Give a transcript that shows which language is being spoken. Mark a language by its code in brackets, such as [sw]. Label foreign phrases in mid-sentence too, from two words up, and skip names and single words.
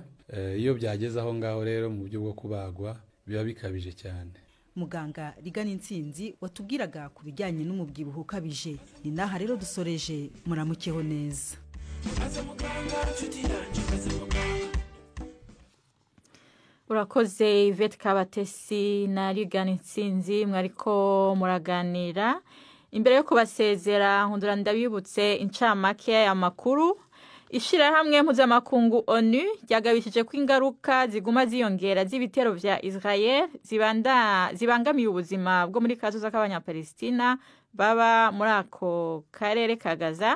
[rw] Iyo byageze aho ngaho rero mu buryo bwo kubagwa biba bikabije cyane. Muganga Rigana Intsinzi watubwiraga ku bijyanye n'umubyibuho ukabije. Ni naha rero dusoreje, muramukeho neza. [rn] Urakoze Yvette Kabatesi na Rigana Intsinzi, mwariko muraganira. Imbere yo kubasezera nkundura ndabibutse incamake y'amakuru. Ishirahamwe mpuzamakungu ONU ryagabishije ko ingaruka ziguma ziyongera z'ibitero vya Israel zibangamiye ubuzima bwo muri kazoza k'abanyapalestina baba muri ako karere ka Gaza.